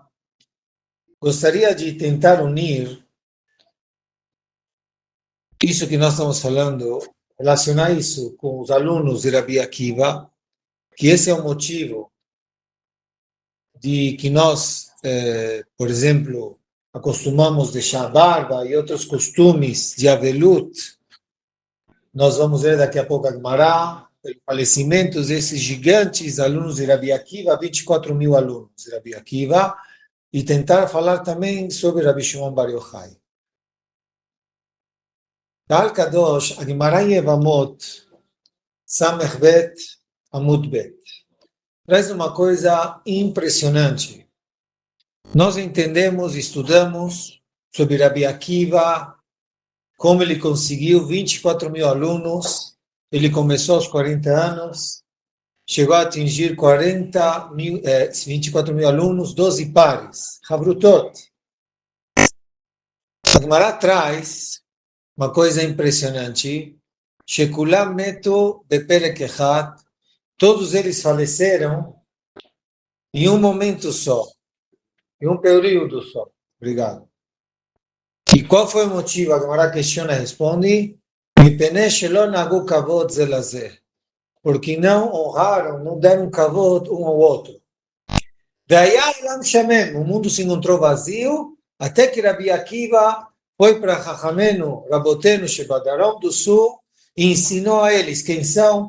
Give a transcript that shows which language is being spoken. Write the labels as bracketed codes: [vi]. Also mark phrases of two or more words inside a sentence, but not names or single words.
[pt] Gostaria de tentar unir isso que nós estamos falando, relacionar isso com os alunos de Rabi Akiva, que esse é o motivo de que nós, por exemplo, acostumamos deixar a barba e outros costumes de Avelut. Nós vamos ver daqui a pouco a Gemara, pelo falecimento desses gigantes alunos de Rabi Akiva, 24 mil alunos de Rabi Akiva, e tentar falar também sobre Rabi Shimon Bar Yochai. [he] Tal Kadosh, Agmará Yevamot, Samech Bet, Amud Bet. [pt] Traz uma coisa impressionante. Nós entendemos, estudamos sobre Rabi Akiva, como ele conseguiu 24 mil alunos, ele começou aos 40 anos, chegou a atingir 24 mil alunos, 12 pares. Havrutot. A Gemara traz uma coisa impressionante. [he] Shekulam metu beperek echad. [pt] Todos eles faleceram em um momento só, em um período só. Obrigado. E qual foi o motivo? A Gemara questiona e responde: [he] Mipnei shelo nagu kavod ze laze. [pt] Porque não honraram, não deram kavod um ao outro. Daí o mundo se encontrou vazio, até que Rabi Akiva foi para [he] Chachamenu, Rabotenu, Shebadarom [pt] do Sul, e ensinou a eles quem são.